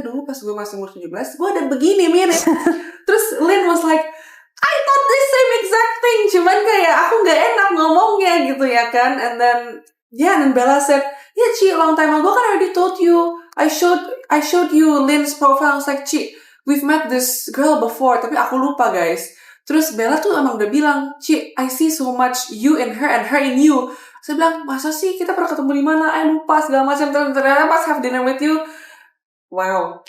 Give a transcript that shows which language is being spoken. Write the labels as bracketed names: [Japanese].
[Indonesian] Dulu pas gue masih umur 17, gue ada begini mirip. Terus Lynn [English] was like, I thought the same exact thing, [Indonesian] cuman kayak aku gak enak ngomongnya gitu ya kan. [English] And then Bella said, yeah Ci, long time ago kan I already told you, I showed you Lynn's profile. I was like, Ci, we've met this girl before, [Indonesian] tapi aku lupa guys. Terus Bella tuh emang udah bilang, [English] Ci, I see so much you in her and her in you. [Indonesian] Saya bilang, masa sih kita pernah ketemu di mana? Lupa segala macam. Ternyata pas [English] have dinner with you, wow.